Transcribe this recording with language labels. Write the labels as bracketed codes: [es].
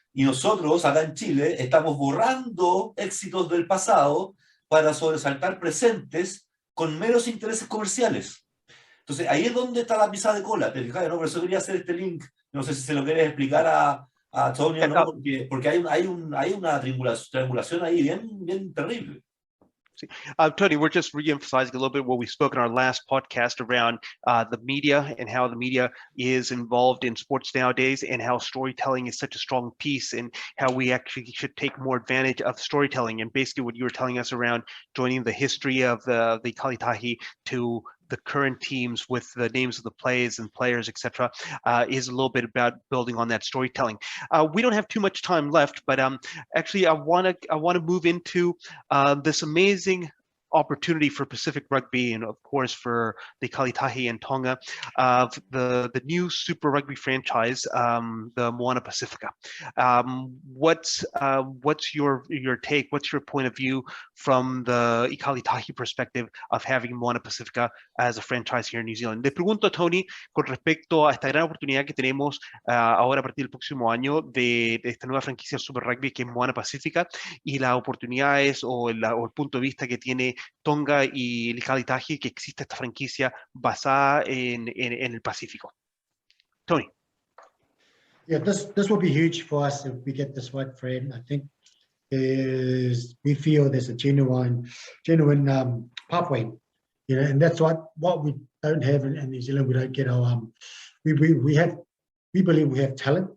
[es] Y nosotros, acá en Chile, estamos borrando éxitos del pasado para sobresaltar presentes con meros intereses comerciales. Entonces, ahí es donde está la pisada de cola, ¿te fijas? ¿No? Por eso quería hacer este link. No sé si se lo quieres explicar a Tony o no, porque hay una triangulación ahí bien terrible. [en] Tony, we're just re-emphasizing a little bit what we spoke in our last podcast around the media and how the media is involved in sports nowadays, and how storytelling is such a strong piece, and how we actually should take more advantage of storytelling. And basically what you were telling us around joining the history of the Kalitahi to the current teams with the names of the plays and players, etc., is a little bit about building on that storytelling. We don't have too much time left, but actually I want to move into this amazing opportunity for Pacific Rugby, and of course for the Kalitahi and Tonga, of the new Super Rugby franchise, the Moana Pasifika. What's your take? What's your point of view from the Kalitahi perspective of having Moana Pasifika as a franchise here in New Zealand? [es] Le pregunto a Tony con respecto a esta gran oportunidad que tenemos ahora a partir del próximo año de esta nueva franquicia Super Rugby que es Moana Pasifika, y las oportunidades o el punto de vista que tiene Tonga y el Kalitahi, que existe esta franquicia basada en el Pacífico. Tony. [en] Yeah, this will be huge for us if we get this right, Fred. I think we feel there's a genuine pathway, you know, and that's what we don't have in New Zealand. We don't get our we believe we have talent.